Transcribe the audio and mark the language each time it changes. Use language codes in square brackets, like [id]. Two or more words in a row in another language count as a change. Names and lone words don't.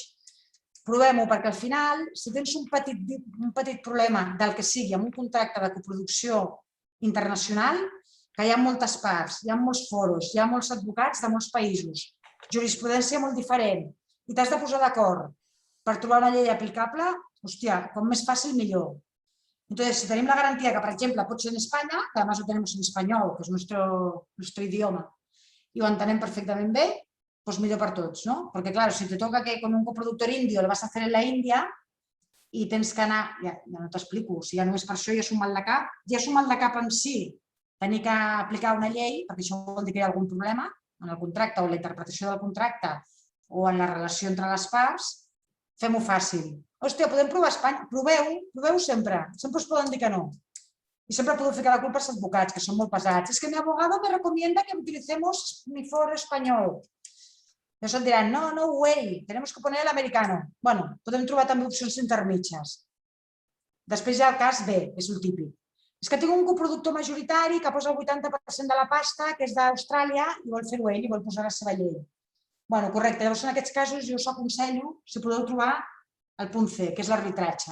[ca] Provem-ho, perquè al final, si tens un petit problema del que sigui amb un contracte de coproducció internacional, que hi ha moltes parts, hi ha molts foros, hi ha molts advocats de molts països, jurisprudència molt diferent, i t'has de posar d'acord per trobar una llei aplicable, hòstia, com més fàcil, millor. Entonces, si tenim la garantia que, per exemple, pot ser en Espanya, [es] que además lo tenemos en español, que es nuestro idioma, [ca] i ho entenem perfectament bé, pues millor per tots, ¿no? [es] Porque, claro, si te toca que con un coproductor indio lo vas a hacer en la Índia [ca] i tens que anar... Ja no t'explico, si ja només per això ja és un mal de cap. Ja és un mal de cap en si tenir que aplicar una llei, perquè això vol dir que hi ha algun problema en el contracte o en la interpretació del contracte o en la relació entre les parts, fem-ho fàcil. Hòstia, podem provar a Espanya? Proveu sempre. Sempre us poden dir que no. [es] Y siempre puedo ficar la culpa [ca] als advocats, que són molt pesats. [es] Es que mi abogado me recomienda que utilicemos mi foro español. [ca] Llavors et diran, [en] no way, [es] tenemos que poner el americano. [ca] Bueno, podem trobar també opcions intermitges. Després hi ha el cas B, que és el típic. És que tinc un coproductor majoritari que posa el 80% de la pasta, que és d'Austràlia, i vol fer-ho ell, i vol posar la seva llei. Bueno, correcte. Llavors, en aquests casos, jo us aconsello, si podeu trobar el punt C, que és l'arbitratge.